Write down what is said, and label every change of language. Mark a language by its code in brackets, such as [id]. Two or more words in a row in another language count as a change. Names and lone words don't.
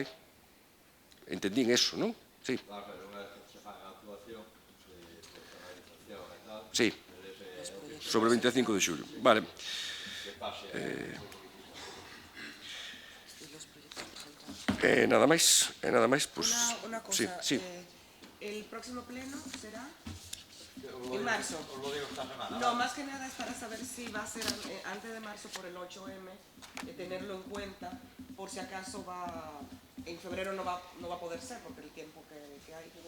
[gl] Entendín eso, non? Sí. Sí, sobre o 25 de xullo. Vale. Nada máis, pois... [es] Una cosa, el próximo pleno será en marzo. No, más que nada es para saber si va a ser antes de marzo por el 8M, tenerlo en cuenta, por si acaso en febrero no va a poder ser, porque el tiempo que hay.